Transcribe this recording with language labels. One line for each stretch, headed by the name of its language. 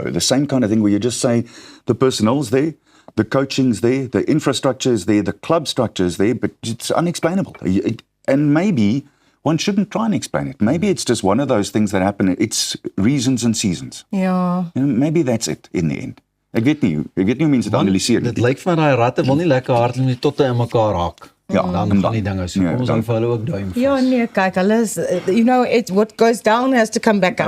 English: The same kind of thing where you just say the personnel's there, the coaching's there, the infrastructure is there, the club structure is there, but it's unexplainable. And maybe one shouldn't try and explain it. Maybe it's just one of those things that happen. It's reasons and seasons. Yeah. Maybe that's it in the end.
Afrikaans: Ek weet nie hoe mense dit analiseer nie. Dit lyk vir my daai ratte wil nie lekker hardloop nie tot hulle in mekaar haak. Ja, dan gaan die dinge so. Kom ons hou vir hulle ook duim vas. Ja, nee, kyk, hulle is,
English: you know, what goes down has to come back up.